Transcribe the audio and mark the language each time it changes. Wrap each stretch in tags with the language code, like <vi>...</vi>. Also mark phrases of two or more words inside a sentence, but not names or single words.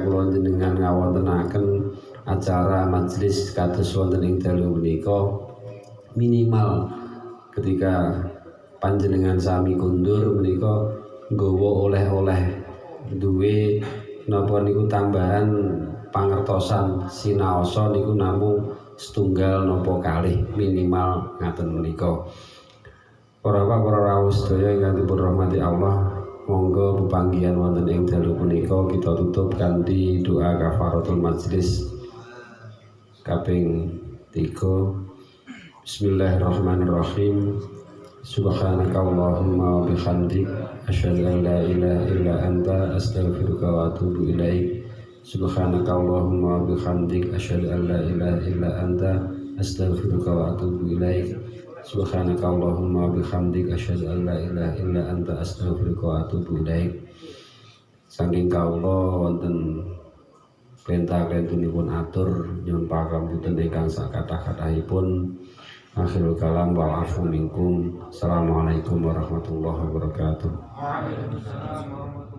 <jv>kula jenengan ngawontenaken acara majelis kados wonten ing dalu menika, minimal ketika panjenengan sami kundur menika nggawa oleh-oleh duwe napa niku tambahan pangertosan sinaosa niku namung setunggal napa kalih minimal ngaten menika. Para rawuh sedaya ingkang dipun rahmati Allah, monggo pepanggihan wonten ing dalu punika kita tutup kanthi doa kafaratul majelis kaping 3.</jv> <ar>بسم الله الرحمن الرحيم. سبحانك اللهم وبحمدك أشهد أن لا إله إلا أنت أستغفرك وأتوب إليك. سبحانك اللهم وبحمدك أشهد أن لا إله إلا أنت أستغفرك وأتوب إليك. سبحانك اللهم وبحمدك أشهد أن لا إله إلا أنت أستغفرك وأتوب إليك.</ar> <jv>Saking kawula wonten perintah-perintahipun atur nyuwun pangapunten ingkang sakathah-kathahipun.</jv> <ar>آخر الكلام والعفو منكم. السلام عليكم ورحمة الله وبركاته.</ar>